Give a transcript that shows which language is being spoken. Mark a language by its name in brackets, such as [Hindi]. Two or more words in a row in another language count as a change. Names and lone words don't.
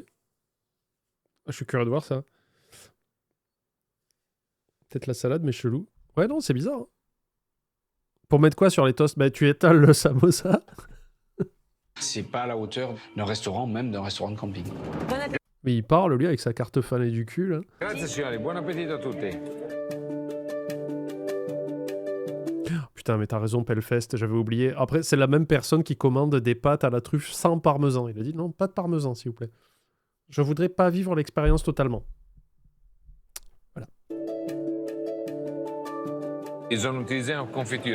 [French] Ah, je suis curieux de voir ça. Peut-être la salade, mais chelou. Ouais, non, c'est bizarre. Hein. Pour mettre quoi sur les toasts? Bah, tu étales le samosa. C'est pas à la hauteur d'un restaurant, même d'un restaurant de camping. Bon appétit. Mais il parle, lui, avec sa carte fanée du cul, là. [Italian] Grazie signori, buon appetito a tutti. [French] Putain, mais t'as raison, Pellefest, j'avais oublié. Après, c'est la même personne qui commande des pâtes à la truffe sans parmesan. Il a dit non, pas de parmesan, s'il vous plaît. Je voudrais pas vivre l'expérience totalement. Ils ont utilisé une confiture.